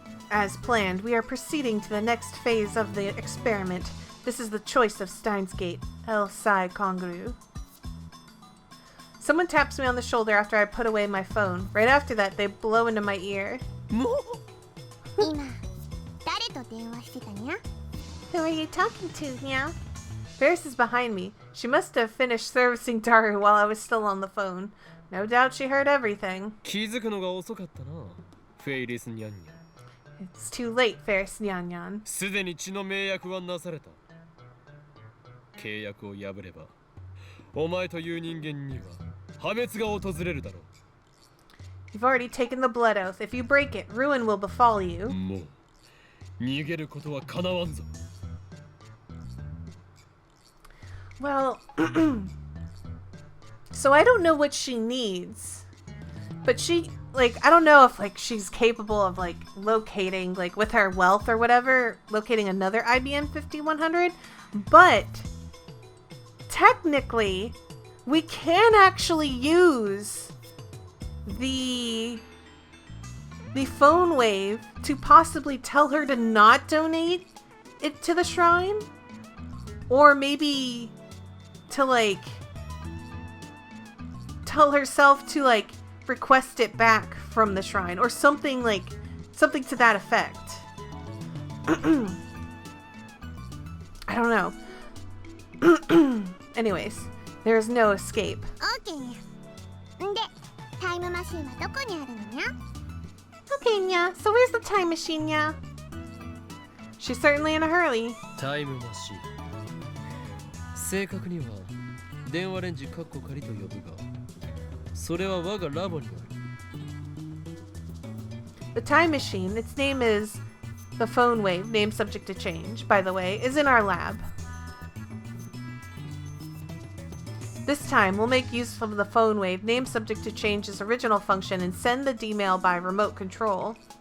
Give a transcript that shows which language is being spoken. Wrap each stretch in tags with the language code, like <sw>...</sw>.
<en>As planned, we are proceeding to the next phase of the experiment. This is the choice of Steins Gate, El Sai Kongru. Someone taps me on the shoulder after I put away my phone. Right after that, they blow into my ear.</en> <ja>もう今誰と電話してたにゃ？</ja> <en>Who are you talking to, Nya? Ferris is behind me. She must have finished servicing Daru while I was still on the phone. No doubt she heard everything.</en> <ja>気づくのが遅かったな、フェイリスニャンニャン。</ja> <en>It's too late, Ferris Nyan Nyan.</en> <ja>すでに血の盟約はなされた。契約を破れば、お前という人間には破滅が訪れるだろ</ja> <en>You've already taken the blood oath. If you break it, ruin will befall you.</en> <ja>う。もう逃げることはかなわんぞ。</ja> <en>Well, so I don't know what she needs, but she, like, I don't know if, like, she's capable of, like, locating, like, with her wealth or whatever, locating another IBM 5100, but technically, we can actually use the phone wave to possibly tell her to not donate it to the shrine, or maybe to, like, tell herself to, like, request it back from the shrine, or something, like, something to that effect. I don't know. Anyways, there is no escape.</en> <ja>オーケーにゃ。んで、タイムマシンはどこにあるのにゃ？</ja> <en>Okay, Nya, so where's the time machine, Nya? She's certainly in a hurry.</en> <ja>タイムマシン。正確には電話レンジカッコ仮と呼ぶが、それは我がラボにある。</ja> <en>The time machine, its name is the phone wave, name subject to change, by the way, is in our lab. This time, we'll make use of the phone wave, name subject to change's original function, and send the D-mail by remote control.</en>